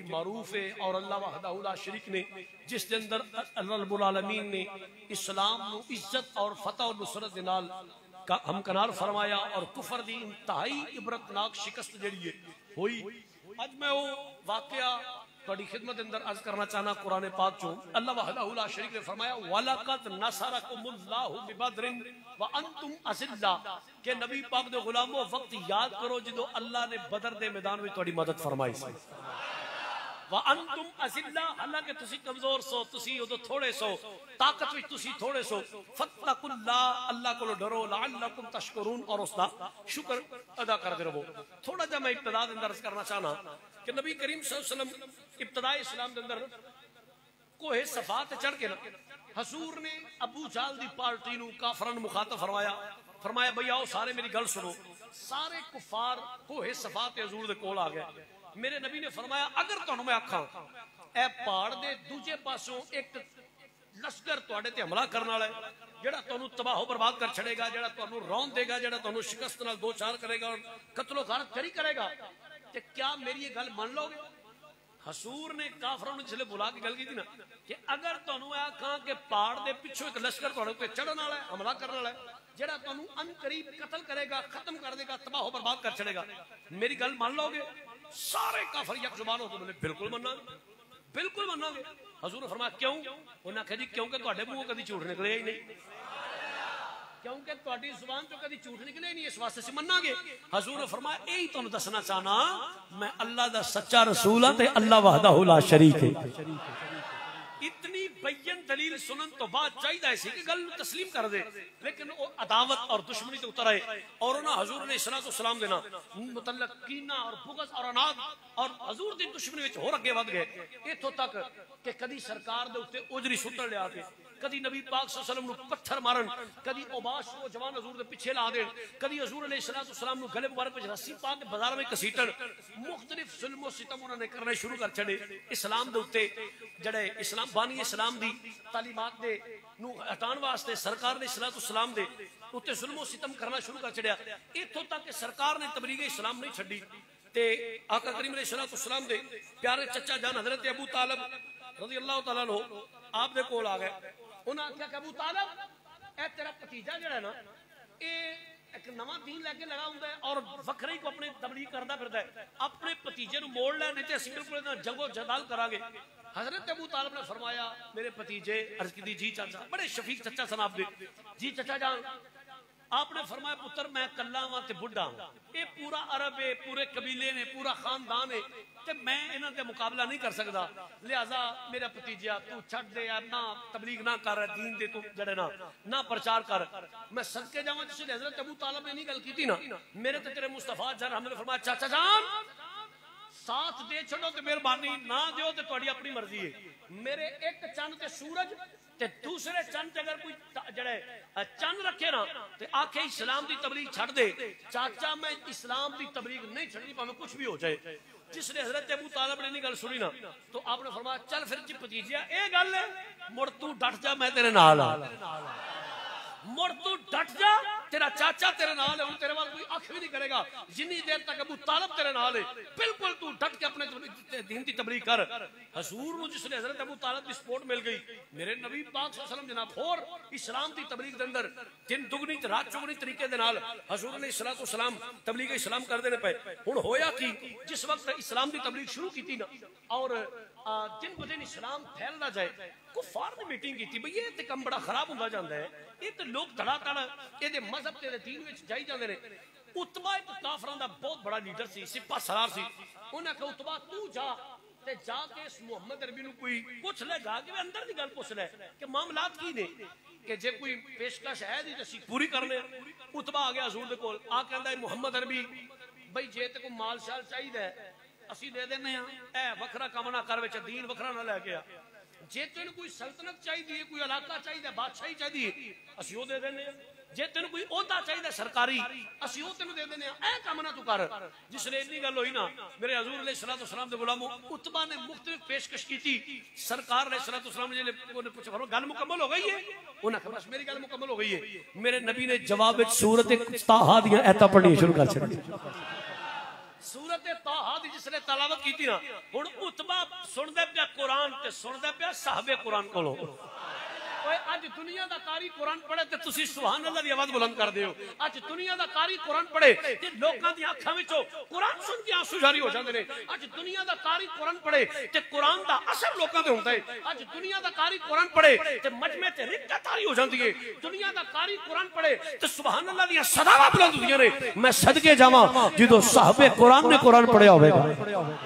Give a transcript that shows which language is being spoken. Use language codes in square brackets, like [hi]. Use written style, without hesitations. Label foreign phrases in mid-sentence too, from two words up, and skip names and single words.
[pa] معروف ہے اور [ar] اللہ وحدہ لا شریک [pa] نے جس دے اندر [ar] اللہ رب العالمین [pa] نے اسلام نو عزت اور فتح و نصرت دے نال ہمکنار فرمایا اور کفر دی انتہائی عبرتناک شکست جڑی ہے ہوئی اج میں وہ واقعہ توڑی خدمت اندر عرض کرنا چاہنا قرآن پاک چوں [ar] اللہ وحدہ لا شریک [pa] نے فرمایا [ar] وَلَقَدْ نَصَرَكُمُ اللَّهُ بِبَدْرٍ وَأَنْتُمْ أَذِلَّةٌ [pa] کہ نبی پاک دے غلاموں وقت یاد کرو جدو اللہ نے بدر دے میدان میں توڑی مدد فرمائی سی [ar] وَأَنْتُمْ أَذِلَّةٌ [pa] اللہ کے تسی کمزور سو تسی ادو تھوڑے سو طاقت وچ تسی تھوڑے سو [ar] فَاتَّقُوا اللَّهَ [pa] اللہ کو ڈرو [ar] لَعَلَّكُمْ تَشْكُرُونَ [pa] اور اس دا شکر ادا کر دے رہو تھوڑا جا میں ابتدا دے اندر عرض کرنا چاہنا کہ نبی کریم [ar] صلی اللہ علیہ وسلم [pa] ابتدائی اسلام دے اندر کوہ صفات چڑھ کے حضور نے ابو جہل دی پارٹی نو کافرن مخاطب فرمایا بھئی آؤ سارے میری گل سنو سارے کفار کوہ صفات حضور دے کول آ گئے میرے نبی نے فرمایا اگر تانوں میں آکھاں اے پہاڑ دے دوجے پاسوں ایک لشکر تواڈے تے حملہ کرن والا ہے جڑا تانوں تباہ و برباد کر چھڑے گا، جڑا تانوں رون دے گا، جڑا تانوں شکست نال دو چار کرے گا، قتل و غارت کری کرے گا، تے کیا میری یہ گل مان لو گے؟ حضور نے کافروں نے جسے بلا کے گل کی تھی نا کہ اگر تانوں اے کہاں کہ پہاڑ دے پیچھے ایک لشکر تواڈے تے چڑھن والا ہے، حملہ کرن والا ہے، جڑا تانوں ان قریب قتل کرے گا، ختم کر دے گا، تباہ و برباد کر چھڑے گا، میری گل مان لو گے؟ سارے کافر یک زبان ہو کے بولے بالکل مننا گے، بالکل مننا گے۔ حضور نے فرمایا کیوں؟ انہوں نے کہا جی کیونکہ تواڈے منہوں کبھی جھوٹ نکلے ہی نہیں، کیونکہ تواڈی زبان تو کبھی جھوٹ نکلے نہیں، اس واسطے سے مننا گے۔ حضور نے فرمایا یہی تانوں دسنا چاہنا میں اللہ دا سچا رسول ہاں تے [ar] اللہ وحدہ لا شریک [pa] ہے۔ اتنی بین دلیل سنن تو بعد چاہیے سی کہ گل تسلیم کر دے، لیکن وہ عداوت اور دشمنی تے اتر آئے اور انہاں حضور [ar] علیہ السلام [pa] دینا متعلق کینہ اور بغض اور اناد اور حضور دی دشمنی وچ ہور اگے ود گئے، ایتھوں تک کہ کدی سرکار دے اوتے اجری سٹن لیا کے، کدی نبی پاک [ar] صلی اللہ علیہ وسلم [pa] نو پتھر مارن، کدی اوباش کو جوان حضور دے پیچھے لا دین، کدی حضور [ar] علیہ السلام [pa] نو گلے مبارک وچ رسی پا کے بازار میں کسیٹن، مختلف ظلم و ستم انہوں نے کرنے شروع کر چھڑے۔ اسلام دے اوتے جڑے اسلام بانی اسلام دی تعلیمات دے نو ہٹان واسطے سرکار نے [ar] صلی اللہ علیہ وسلم [pa] دے اوتے ظلم و ستم کرنا شروع کر چھڑیا، ایتھوں تک کہ سرکار نے تبلیغ اسلام نہیں چھڈی تے آقا کریم [ar] علیہ السلام [pa] دے پیارے چچا جان حضرت ابو طالب [ar] رضی اللہ تعالیٰ عنہ [pa] آپ دے کول آ گئے، انہاں کہا کہ ابو طالب اے تیرا بھتیجا جڑا ہے نا اے ایک نواں دین لے کے لگا ہوندا ہے اور وکھرے کو اپنے تبلیغ کردا پھردا ہے، اپنے بھتیجے نو موڑ لے نہیں تے اسی بالکل جنگ و جدال کران گے۔ حضرت ابو طالب نے فرمایا میرے بھتیجے عرض کی جی چاچا، بڑے شفیق چچا سن آپ دے، جی چچا جان آپ نے فرمایا پتر میں کلا ہاں تے بڈھا ہوں، اے پورا عرب ہے، پورے قبیلے نے، پورا خاندان ہے تے میں انہاں دے مقابلہ نہیں کر سکدا، لہذا میرا بھتیجا تو چھڈ دے یا نہ تبلیغ نہ کر، دین دے تو جڑے نہ پرچار کر، میں صدقے جاواں جس نے حضرت ابو طالب نے نہیں گل کیتی نا میرے تے تیرے مصطفیٰ جان ہم نے فرمایا چاچا جان ساتھ دے چھڑو تے مہربانی نہ دیو تے تہاڈی اپنی مرضی ہے، میرے ایک چند تے سورج تے دوسرے چند تے اگر کوئی جڑے چند رکھے نا تے آکھے اسلام دی تبلیغ چھڑ دے، چاچا میں اسلام دی تبلیغ نہیں چھڑنی پاویں کچھ بھی ہو جائے۔ جس نے حضرت ابو طالب نے نہیں گل سنی نا تو آپ نے فرمایا چل پھر جی بھتیجیا اے گل ہے مڑ تو ڈٹ جا میں تیرے نال ہاں، مڑ تو ڈٹ جا تیرا چاچا تیرے نال ہے، ہن تیرے وال کوئی اکھ بھی نہیں کرے گا جنی دیر تک ابو طالب تیرے نال ہے، بالکل تو ڈٹ کے اپنے دین دی تبلیغ کر۔ حضور نو جس نے حضرت ابو طالب دی سپورٹ مل گئی، میرے نبی پاک [ar] صلی اللہ علیہ وسلم [pa] جناب اور اسلام دی تبلیغ دے اندر دن دگنی تے رات چگنی طریقے دے نال حضور [ar] علیہ السلام [pa] تبلیغ اسلام کر دینے پے۔ ہن ہویا کی جس وقت اسلام دی تبلیغ شروع کیتی نا اور دن بدن اسلام پھیلدا جائے، کفار نے میٹنگ کیتی بھئی یہ تے کم بڑا خراب ہوندا جاندا ہے، یہ تے لوگ دھڑا دھڑ اے دے مذہب تے دین وچ جائی جاندے نے۔ اتبا ایک کافراں دا بہت بڑا لیڈر سی، سپاہ سالار سی، انہاں کہا اتبا تو جا تے جا کے اس محمد عربی نو کوئی پوچھ لے گا کہ اندر دی گل پوچھ لے کہ معاملات کی نے کہ جے کوئی پیشکش ہے دی تے پوری کرنے۔ اتبا آ گیا حضور دے کول آ کہندا ہے محمد عربی بھئی جے تے کوئی مال شال چاہیے اسی دے دینے ہاں، اے وکھرا کم نہ کر وچ دین وکھرا نہ لے کے آ، جے تینوں کوئی سلطنت چاہیے کوئی علاقہ چاہیے بادشاہی چاہیے اسی وہ دے دینے ہیں، جے تینوں کوئی عہدہ چاہیے سرکاری اسی وہ تینوں دے دینے ہیں، اے کام نہ تو کر۔ جس نے اتنی گل ہوئی نا میرے حضور [ar] علیہ السلام [pa] دے غلاموں اتبا نے مختلف پیشکش کی تھی، سرکار [ar] علیہ السلام [pa] نے پوچھا گل مکمل ہو گئی ہے، انہوں نے کہا بس میری گل مکمل ہو گئی ہے۔ میرے نبی نے جواب سورت طٰہٰ دیاں ایتاں پڑھنی شروع کر چھڑی، سورت طٰہٰ دی جس نے تلاوت کی تھی نا ہن اتبا سندا پیا قرآن تے سندا پیا صحابہ قرآن کولوں۔ اج دنیا دا قاری قرآن پڑھے تے تسی [ar] سبحان اللہ [pa] دی آواز بلند کر دیو، اج دنیا دا قاری قرآن پڑھے تے لوکاں دی اکھاں وچوں قرآن سن کے آنسو جاری ہو جاندے نے، اج دنیا دا قاری قرآن پڑھے تے قرآن دا اثر لوکاں تے ہوندا ہے، اج دنیا دا قاری قرآن پڑھے تے مجمع تے رکعت طاری ہو جاندی ہے، دنیا دا قاری قرآن پڑھے تے [ar] سبحان اللہ [pa] دی صداواں بلند ہوندیاں نے۔ میں صدقے جاواں جدوں صحابہ قرآن نے قرآن پڑھیا ہوے گا،